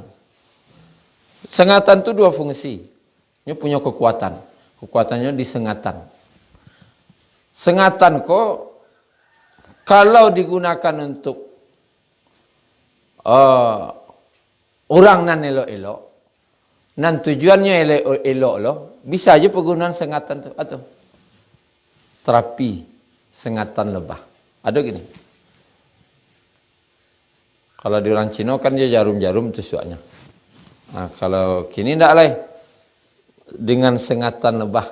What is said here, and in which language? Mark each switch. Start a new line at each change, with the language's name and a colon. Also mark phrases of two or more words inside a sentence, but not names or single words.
Indonesian: Sengatan itu 2 fungsi. Ini punya kekuatan.
Minangkabau: Kekuatannya di sengatan. Sengatan kau kalau digunakan untuk orang nan elok-elok, nan tujuannya elok loh, bisa aja penggunaan sengatan tu atau terapi sengatan lebah.
Indonesian: Ada gini. Kalau di orang Cina kan dia jarum-jarum tusuknya.
Minangkabau: Nah, kalau kini ndak lah.
Indonesian: Dengan sengatan lebah.